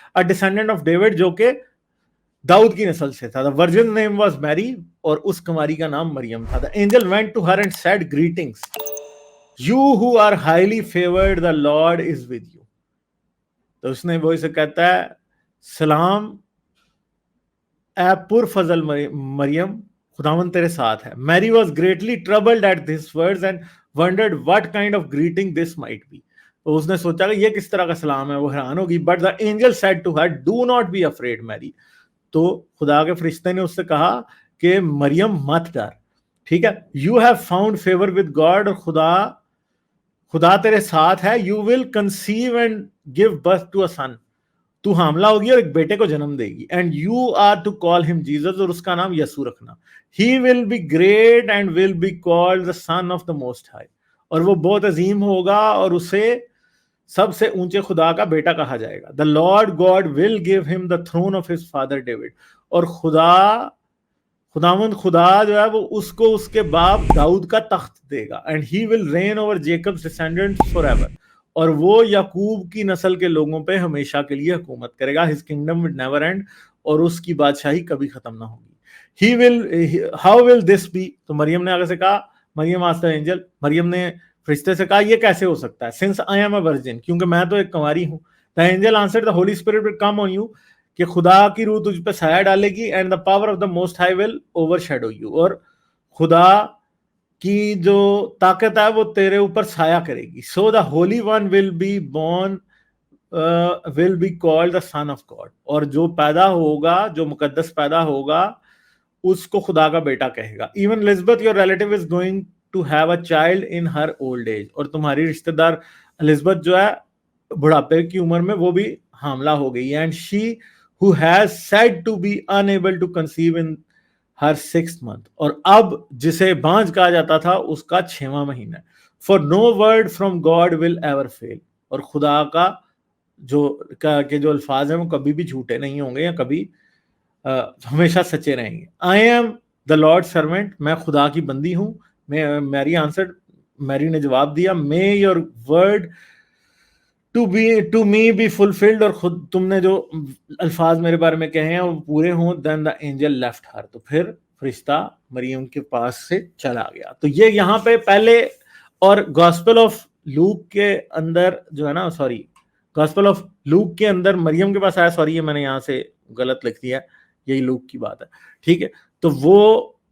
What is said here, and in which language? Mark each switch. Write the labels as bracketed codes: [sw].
[en] a descendant of David، [ur] جو کہ داؤد کی نسل سے تھا. [en] the virgin name was Mary، [ur] اور اس کنواری کا نام مریم تھا. [en] the angel went to her and said, greetings you who are highly favored, the Lord is with you. [ur] تو اس نے وہ اسے کہتا ہے، سلام اے پر فضل مریم، خداوند تیرے ساتھ ہے. [en] Mary was greatly troubled at these words and wondered what kind of greeting this might be. [ur] تو اس نے سوچا کہ یہ کس طرح کا سلام ہے، وہ حیران ہوگی. [en] But the angel said to her, do not be afraid Mary. [ur] تو خدا کے فرشتے نے اس سے کہا کہ مریم مت ڈر. ٹھیک ہے، [en] you have found favor with God، [ur] اور خدا تیرے ساتھ ہے. [en] you will conceive and give birth to a son. [ur] تو حاملہ ہوگی اور ایک بیٹے کو جنم دے گی. [en] and you are to call him Jesus، [ur] اور اس کا نام یسوع رکھنا. [en] he will be great and will be called the son of the most high. [ur] اور وہ بہت عظیم ہوگا اور اسے سب سے اونچے خدا کا بیٹا کہا جائے گا. [en] the Lord God will give him the throne of his father David. [ur] اور خداوند خدا جو ہے وہ اس کو اس کے باپ داؤد کا تخت دے گا. [en] and he will reign over Jacob's descendants forever. [ur] اور وہ یعقوب کی نسل کے لوگوں پہ ہمیشہ کے لیے حکومت کرے گا. [en] his kingdom will never end. [ur] اور اس کی بادشاہی کبھی ختم نہ ہوگی. [en] how will this be. [ur] تو مریم نے آگے سے کہا، مریم [en] asked the angel، [ur] مریم نے فرشتے سے کہا یہ کیسے ہو سکتا ہے. [en] since I am a virgin، [ur] کیونکہ میں تو ایک کنواری ہوں. [en] the angel answered, the Holy Spirit will come on you، [ur] کہ خدا کی روح تجھ پہ سایہ ڈالے گی. [en] and the power of the most high will overshadow you، [ur] اور خدا کی جو طاقت ہے وہ تیرے اوپر سایہ کرے گی. [en] so the holy one will be born will be called the son of God. [ur] اور جو پیدا ہوگا، جو مقدس پیدا ہوگا، اس کو خدا کا بیٹا کہے گا. [en] even Elizabeth your relative is going to have a child in her old age. [ur] اور تمہاری رشتہ دار الزبتھ جو ہے بڑھاپے کی عمر میں وہ بھی حاملہ ہو گئی. [en] and she who has said to be unable to conceive in her 6th month. [ur] اور اب جسے بانجھ کہا جاتا تھا اس کا 6واں مہینہ. [en] for no word from God will ever fail. [ur] اور خدا کا جو الفاظ ہیں وہ کبھی بھی جھوٹے نہیں ہوں گے یا کبھی ہمیشہ سچے رہیں گے. [en] I am the Lord's servant، [ur] میں خدا کی بندی ہوں. میری نے جواب دیا، [en] may your word to me be fulfilled. [ur] اور خود تم نے جو الفاظ میرے بارے میں کہے ہیں وہ پورے ہوں. [en] then the angel left her. [ur] تو پھر فرشتہ مریم کے پاس سے چلا گیا. تو یہ یہاں پہ پہلے، اور گاسپل آف لوک کے اندر جو ہے نا، گاسپل آف لوک کے اندر مریم کے پاس آیا. یہ میں نے یہاں سے غلط لکھ دیا، یہی لوک کی بات ہے. ٹھیک ہے، تو وہ